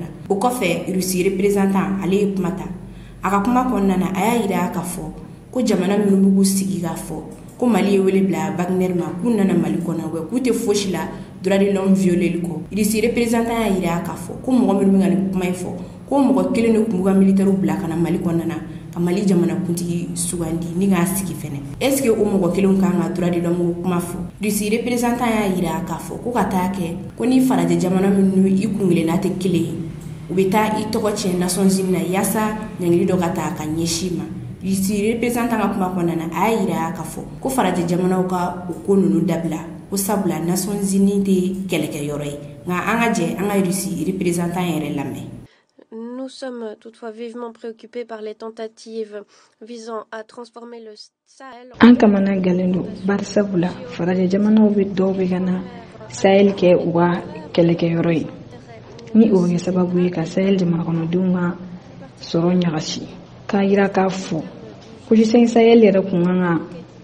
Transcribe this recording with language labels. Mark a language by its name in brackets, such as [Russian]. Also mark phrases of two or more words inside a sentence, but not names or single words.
[Bambara] O kɔfɛ Russie représentant ale ye kuma ta a ka kuma kɔnɔna na a y'a yira k'a fɔ ko jamana minnu b'u sigi k'a fɔ ko Mali ye wele bila Wagner ma k'u nana Mali kɔnɔ wa k'u tɛ fosi la [French] droit de l'homme [Bambara] violeli kɔ. Russie représentant y'a yira k'a fɔ ko mɔgɔ minnu bɛ ka nin kuma in fɔ ko mɔgɔ kelen de tun b'u ka militaires bila ka na Mali kɔnɔna na ka Mali jamana kuntigi sugandi ni k'a sigi fɛnɛ. [French] Est-ce que [Bambara] o mɔgɔ kelenw kan ka [French] droit de l'homme [Bambara] kuma fɔ? Russie représentant y'a yira k'a fɔ ko ka taa kɛ ko ni farajɛ jamana minnu i kunkelenna tɛ kelen ye u bɛ taa i tɔgɔ tiɲɛ Nations Unies na yaasa ɲangili dɔ ka taa ka ɲɛsin ma. Russie représentant ka kuma kɔnɔna na a y'a yira k'a fɔ ko farajɛ jamanaw ka o ko ninnu dabila ko sabula Nations Unies tɛ kɛlɛkɛyɔrɔ ye nka an ka jɛ an ka Russie représentant yɛrɛ lamɛn. [French] Nous sommes toutefois vivement préoccupés par les tentatives visant à transformer le Sahel. [Bambara] An kamana galen don bari sabula farajɛ jamanaw bɛ dɔw bɛ ka na Sahel kɛ u ka kɛlɛkɛyɔrɔ ye ni o bɛ kɛ sababu ye ka Sahel jamanakɔnɔdenw ka sɔrɔ ɲagasi k'a yira k'a fɔ ko G5 Sahel yɛrɛ kun kan ka